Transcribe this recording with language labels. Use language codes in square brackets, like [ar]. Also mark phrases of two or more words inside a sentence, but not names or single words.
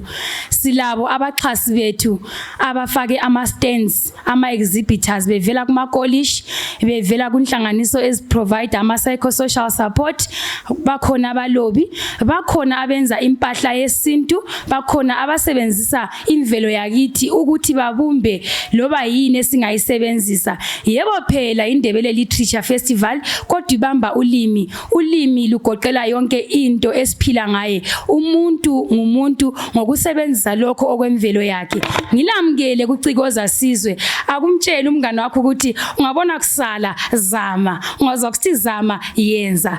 [nd] Silabo abaxhasi bethu abafake ama stands, ama exhibitors bevela kuma college, bevela kunhlanganiso eziprovide ama [en] psychosocial support, [nd] bakhona abalobi, bakhona abenza impahla yesintu, bakhona abasebenzisa imvelo yakithi ukuthi babumbe loba yini esingayisebenzisa. Yebo phela iNdebele Literature Festival kodwa ibamba ulimi ulimi lugoqela yonke into esiphila ngaye. Umuntu ngumuntu ngokusebenzisa lokho okwemvelo yakhe. Ngilamukele kucikoza sizwe. Akumtshela umngane wakho ukuthi ungabona kusala zama, ungazwa kuthi zama yenza.